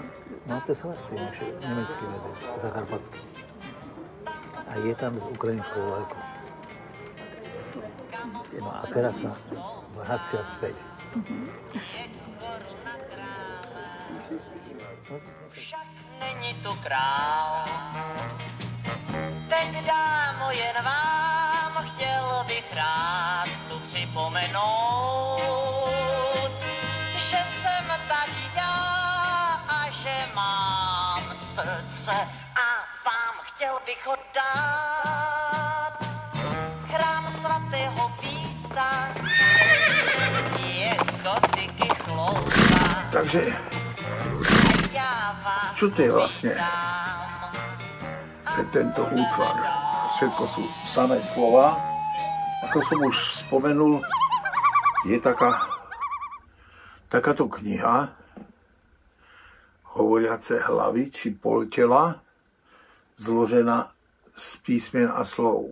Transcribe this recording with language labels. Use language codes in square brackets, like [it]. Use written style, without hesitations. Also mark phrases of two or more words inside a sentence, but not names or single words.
[sk] No to je nemecký medveď, zakarpatský. A je tam s ukrajinskou vlajkou. No a teraz sa vracia späť. [cs] Však není tu král. Teď dámo jen vám chtěl bych rád tu připomenout, že jsem tady já a že mám srdce a vám chtěl bych ho dát. Chrám svatého Víta je gotiky chlouba. [sk] Takže, čo to je vlastne tento útvar? Všetko sú samé slova. Ako som už spomenul, je takáto kniha Hovoriace hlavy či poltela, zložená z písmen a slov.